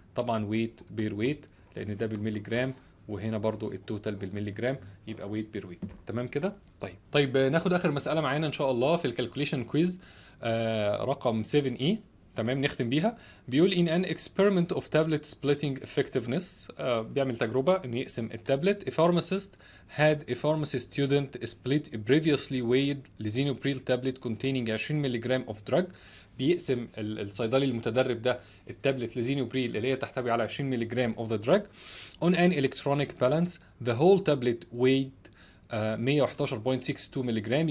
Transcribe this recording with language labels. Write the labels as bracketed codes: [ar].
[ar] طبعا ويت بير ويت لان ده بالملي جرام، وهنا برضو التوتال بالملي جرام، يبقى ويت بير ويت. تمام كده؟ طيب ناخد اخر مساله معانا ان شاء الله في الكالكوليشن كويز رقم 7E. تمام نختم بيها. بيقول [en] in an experiment of tablet splitting effectiveness [ar] بيعمل تجربه ان يقسم التابلت. [en] A pharmacist had a pharmacy student split a previously weighed lisinopril tablet containing 20 ملغ of drug. [ar] بيقسم الصيدلي المتدرب ده التابلت ليزينوبريل اللي هي تحتوي على 20 ملغ [en] of the drug on an electronic balance. The whole tablet weighed 111.62 ملغ.